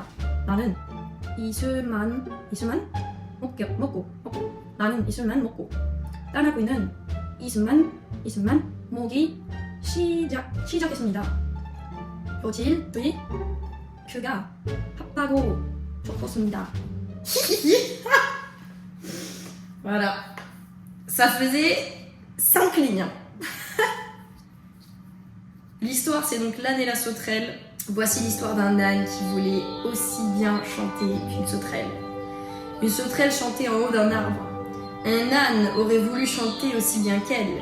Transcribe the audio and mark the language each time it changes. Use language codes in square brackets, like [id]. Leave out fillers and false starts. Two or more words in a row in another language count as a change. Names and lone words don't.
[ko] 나는 이슬만 먹고. 따나구이는 이슬만 먹기 시작했습니다. 며칠 뒤 그가 바빠고 죽었습니다. [fr] Voilà. Ça faisait 5 lignes. L'histoire, c'est donc l'âne et la sauterelle. Voici l'histoire d'un âne qui voulait aussi bien chanter qu'une sauterelle. Une sauterelle chantait en haut d'un arbre. Un âne aurait voulu chanter aussi bien qu'elle.